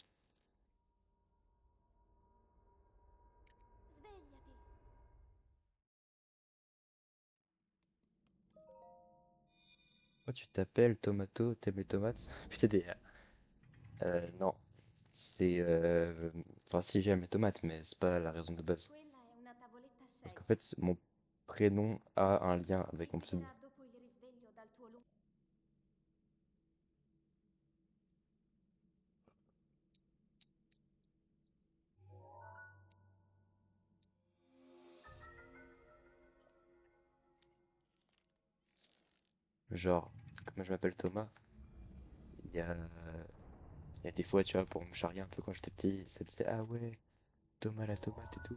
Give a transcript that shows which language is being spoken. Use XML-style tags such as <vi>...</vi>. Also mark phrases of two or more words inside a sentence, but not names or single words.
<it>Svegliati.</it> <fr>Oh, tu t'appelles Tomato, t'aimes les tomates? Putain, non. C'est, enfin, si j'aime les tomates, mais c'est pas la raison de base.</fr> <it>Quella è una tavoletta a</it> <fr>Parce qu'en</fr> <it>scegliere.</it> <fr>fait, mon prénom a un lien</fr> <it>Ti</it> <fr>avec mon pseudo.</fr> <it>capiterà dopo il risveglio dal tuo lungo...</it> <fr>Genre, comme je m'appelle Thomas, il y a, il y a des fois, tu vois, pour me charrier un peu quand j'étais petit, ça disait, ah ouais, Thomas la tomate et tout.</fr>